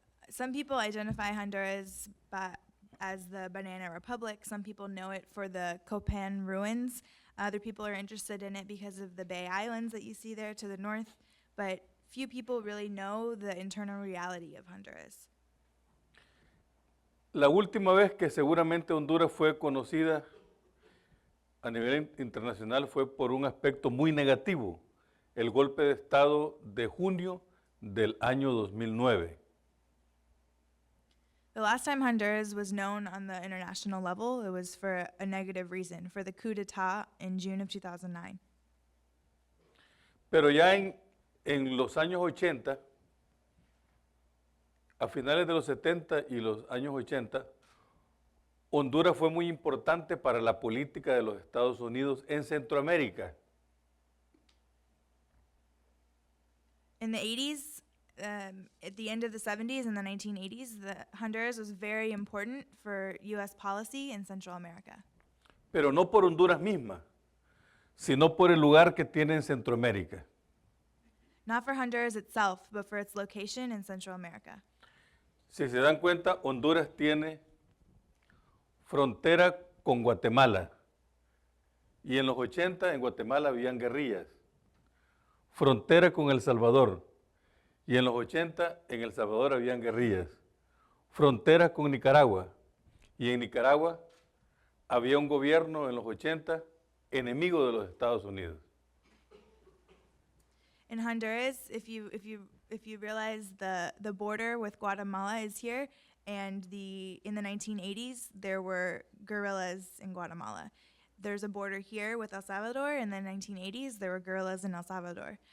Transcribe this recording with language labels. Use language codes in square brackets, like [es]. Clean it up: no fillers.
[en] Some people identify Honduras as the Banana Republic. Some people know it for the Copan ruins. Other people are interested in it because of the Bay Islands that you see there to the north. But few people really know the internal reality of Honduras. [es] La última vez que seguramente Honduras fue conocida a nivel internacional fue por un aspecto muy negativo, el golpe de Estado de junio del año 2009. [en] The last time Honduras was known on the international level, it was for a negative reason, for the coup d'etat in June of 2009. [es] Pero ya en los años 80, a finales de los 70 y los años 80, Honduras fue muy importante para la política de los Estados Unidos en Centroamérica. [en] In the 80s, at the end of the 70s and the 1980s, Honduras was very important for U.S. policy in Central America. [es] Pero no por Honduras misma, sino por el lugar que tiene en Centroamérica. [en] Not for Honduras itself, but for its location in Central America. [es] Si se dan cuenta, Honduras tiene frontera con Guatemala. Y en los 80 en Guatemala habían guerrillas. Frontera con El Salvador. Y en los 80 en El Salvador habían guerrillas. Frontera con Nicaragua. Y en Nicaragua había un gobierno en los 80 enemigo de los Estados Unidos. [en] In Honduras, if you realize the border with Guatemala is here, and in the 1980s there were guerrillas in Guatemala. There's a border here with El Salvador. In the 1980s there were guerrillas in El Salvador.